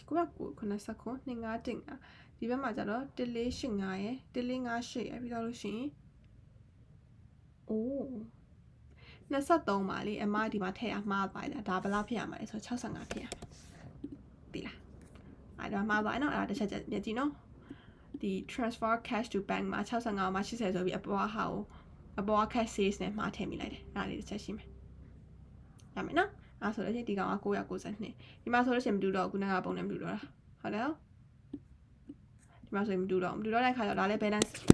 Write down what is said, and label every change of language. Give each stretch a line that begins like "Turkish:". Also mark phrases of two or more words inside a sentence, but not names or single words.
Burmese: 980 25ဒီဘက်မှာကျတော့1485ရယ်1458ရယ်ပြီးတော့လို့ရှိရင်အိုး23ပါလေအမဒီမှာထည့်ရမှားပါတယ်ဒါဘယ်လောက် ဖြစ်ရမှာလဲဆိုတော့65ဖြစ်ရမှာဒီလားအဲ့ဒါမှားပါနော်အဲ့ဒါတစ်ချက်ကြည့်နော်ဒီ transfer cash to bank မှာ65မှာ80ဆိုပြီးအပေါ်ဟာကိုအပေါ် cash sales နဲ့မှားထည့်မိလိုက်တယ်အဲ့ဒါလေးတစ်ချက်ရှိမယ်ရမယ်နော်အဲ့ဆိုလို့ရှိရင်ဒီကောင်က992ဒီမှာဆိုလို့ရှိရင်မတူတော့ခုနကပုံနဲ့မတူတော့တာဟုတ်တယ်ဒီမှာဆိုရင်မတူတော့တဲ့ခါကျတော့ဒါလည်း balance